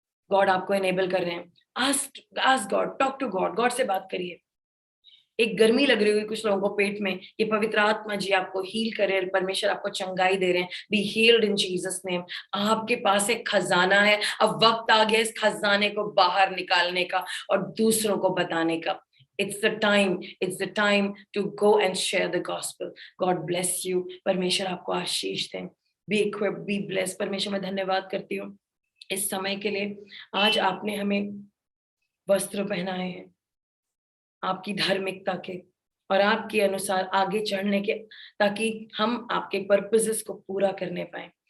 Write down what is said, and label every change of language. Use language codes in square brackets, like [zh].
[hi] God आपको enable कर रहे हैं। [en] ask God, talk to God, [hi] God से बात करिए। एक गर्मी लग रही हुई कुछ लोगों को पेट में, ये पवित्र आत्मा जी आपको हील करे। परमेश्वर आपको चंगाई दे रहे हैं। [en] Be healed in Jesus name. [hi] आपके पास एक खजाना है, अब वक्त आ गया इस खजाने को बाहर निकालने का और दूसरों को बताने का। [en] It's the time to go and share the gospel. God bless you. [hi] परमेश्वर आपको आशीष दें। [en] Be equipped, be blessed. [hi] परमेश्वर मैं धन्यवाद करती हूँ इस समय के लिए। आज आपने हमें वस्त्र पहनाए हैं आपकी धार्मिकता के और आपके अनुसार आगे चढ़ने के, ताकि हम आपके पर्पसेस को पूरा करने पाए।